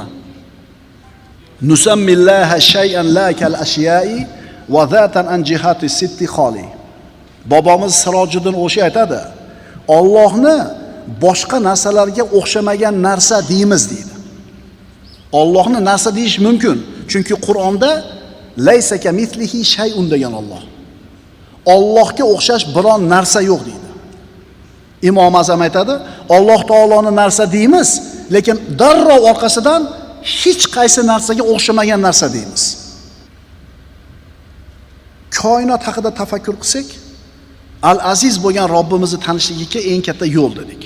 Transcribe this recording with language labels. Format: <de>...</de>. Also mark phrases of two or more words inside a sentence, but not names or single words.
<ar>نسمي الله شيئا لا كالأشياء وذاتا عن جهات الست خالي.</ar> <uz>Bobomiz Sirojiddin o'sha aytadi. Allohni boshqa narsalarga o'xshamagan narsa deymiz deydi. Allohni narsa deyish mumkin, chunki Qur'onda</uz> <ar>ليس كمثله شيء</ar> <uz>degan Alloh. Allohga o'xshash biron narsa yo'q deydi. Imom Azam aytadi, Alloh taoloni narsa deymiz, lekin darrov orqasidan hech qaysi narsaga o'xshamagan narsa deymiz. Koinot haqida tafakkur qilsak, Al-Aziz bo'lgan Robbimizni tanishlikka eng katta yo'l dedik.</uz>